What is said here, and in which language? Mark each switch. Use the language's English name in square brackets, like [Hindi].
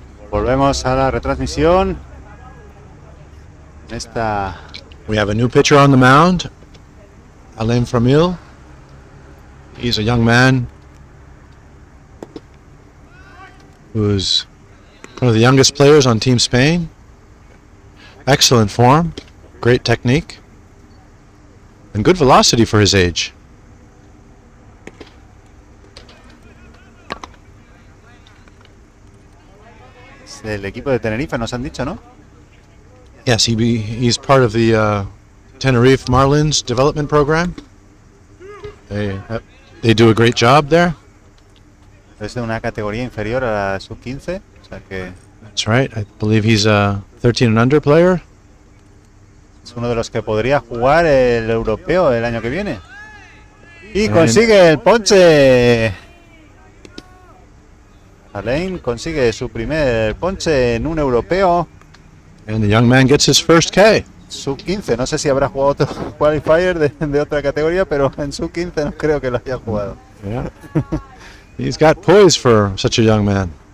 [Spanish] Volvemos a la retransmisión. [English] We have a new pitcher on the mound, Alain Framil. He's a young man who's one of the youngest players on Team Spain. Excellent form, great technique, and good velocity for his age. [Spanish] Es del equipo de Tenerife, nos han dicho, ¿no? [English] Yes, he's part of the Tenerife Marlins development program. They do a great job there. [Spanish] Es de una categoría inferior a la sub-15, o sea que [English] That's right. I believe he's a 13 and under player. [Spanish] es uno de los que podría jugar el europeo el año que viene. Y consigue el ponche. Alain consigue su primer ponche en un europeo. [English] And the young man gets his first K. [Spanish] Sub-15, no sé si habrá jugado otro qualifier de otra categoría, pero en sub-15 no creo que lo haya jugado. [English] Yeah. He's got poise for such a young man.